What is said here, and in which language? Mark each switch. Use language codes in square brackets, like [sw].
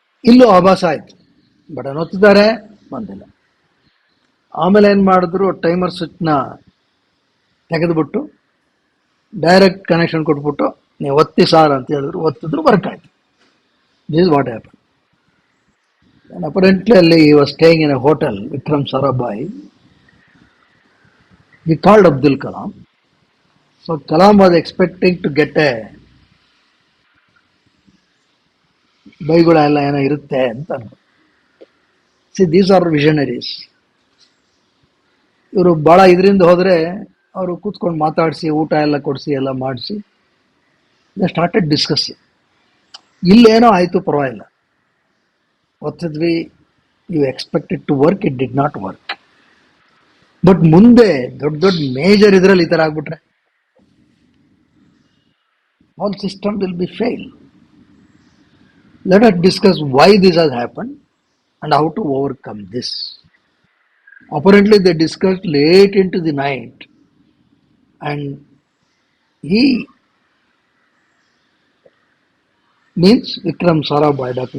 [kn] ಇಲ್ಲೂ ಆಭಾಸ ಆಯ್ತು, ಬಟನ್ ಒತ್ತಿದ್ದಾರೆ, ಬಂದಿಲ್ಲ. ಆಮೇಲೆ ಏನ್ ಮಾಡಿದ್ರು, ಟೈಮರ್ ಸ್ವಿಚ್ನ ತೆಗೆದುಬಿಟ್ಟು ಡೈರೆಕ್ಟ್ ಕನೆಕ್ಷನ್ ಕೊಟ್ಬಿಟ್ಟು ನೀವು ಒತ್ತಿ ಸಾರ್ ಅಂತ ಹೇಳಿದ್ರು, ಒತ್ತಿದ್ರು, ವರ್ಕ್ ಆಯ್ತು. [en] This is what happen. And apparently he was staying in a hotel, Vikram Sarabhai. He called Abdul Kalam. So Kalam was expecting to get a [kn] ಬೈಗುಳ ಎಲ್ಲ ಏನೋ ಇರುತ್ತೆ ಅಂತ. [en] See these are visionaries. [kn] ಇವರು ಭಾಳ ಇದರಿಂದ ಹೋದರೆ ಅವರು ಕೂತ್ಕೊಂಡು ಮಾತಾಡಿಸಿ, ಊಟ ಎಲ್ಲ ಕೊಡಿಸಿ ಎಲ್ಲ ಮಾಡಿಸಿ [en] They started discussing. [kn] ಇಲ್ಲೇನೋ ಆಯಿತು, ಪರವಾಗಿಲ್ಲ, ಒತ್ತಿದ್ವಿ, [en] You expected to work, it did not work. [kn] But ಮುಂದೆ ದೊಡ್ಡ ದೊಡ್ಡ ಮೇಜರ್ ಇದರಲ್ಲಿ ಈ ಥರ ಆಗ್ಬಿಟ್ರೆ [en] All system will be fail. Let us discuss why this has happen and how to overcome this. Apparently they discussed late into the night, and he means Vikram Sarabhai, Dr.